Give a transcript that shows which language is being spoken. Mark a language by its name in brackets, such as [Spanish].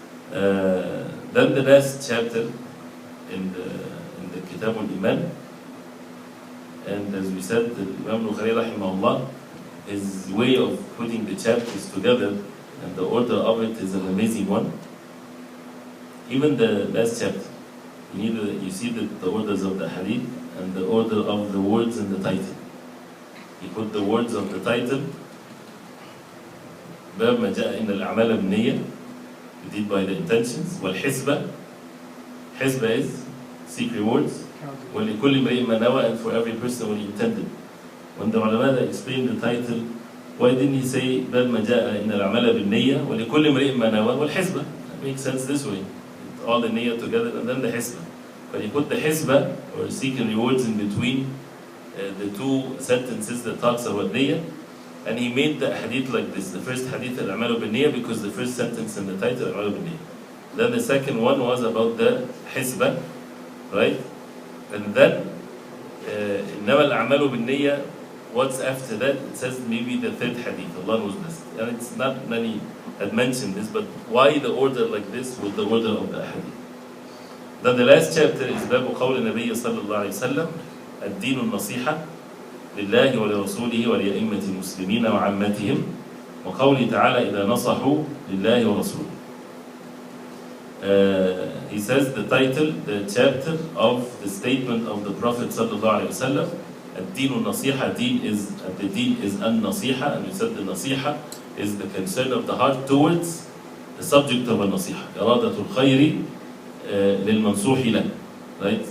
[English] Then the last chapter in the Kitab al-Iman, and as we said, the Imam Albukhari rahimahullah, his way of putting the chapters together and the order of it is an amazing one. Even the last chapter, you see the orders of the Hadith and the order of the words in the title. He put the words of the title [Arabic] باب ما جاء إن الأعمال بالنية, [English] we did by the intentions. والحسبة, حسبة is seek rewards. [Arabic] ولكل امرئ ما نوى, [English] and for every person what he intended. When the ulama explained the title, why didn't he say [Arabic] باب ما جاء إن الأعمال بالنية ولكل امرئ ما نوى والحسبة? [English] That makes sense this way. All the niyyah together and then the hisbah. But he put the hisbah, or seeking rewards, in between the two sentences that talks about niyyah, and he made the hadith like this. The first hadith, al-amalu bin niyyah, because the first sentence in the title, al-amalu bin niyyah. Then the second one was about the hisbah, right? And then, [Arabic] إنما الأعمال بالنية, [English] what's after that? It says maybe the third hadith, Allah knows best. And it's not many had mentioned this, but why the order like this with the order of the hadith? [Arabic] Then the last chapter is باب قول النبي صلى الله عليه وسلم الدين النصيحة لله ولرسوله ولأئمة المسلمين وعامتهم وقوله تعالى إذا نصحوا لله ورسوله. [English] He says the title, the chapter of the statement of the Prophet صلى الله عليه وسلم, [Arabic] الدين النصيحة, [English] the deen is النصيحة, and we said the nasiha is the concern of the heart towards the subject of النصيحة, [Arabic] إرادة الخير للمنصوح له. [English] Right?